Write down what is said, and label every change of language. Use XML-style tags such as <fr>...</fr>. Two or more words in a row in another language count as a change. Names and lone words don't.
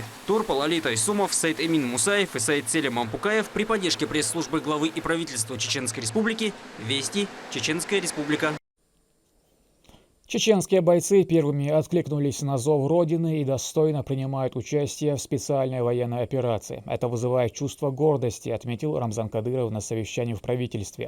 <ru>Турпал Лолит Айсумов, Саид Эмин Мусаев и Саид Селим Мампукаев при поддержке пресс-службы главы и правительства Чеченской Республики. Вести. Чеченская Республика. Чеченские бойцы первыми откликнулись на зов Родины и достойно принимают участие в специальной военной операции. Это вызывает чувство гордости, отметил Рамзан Кадыров на совещании в правительстве.</ru>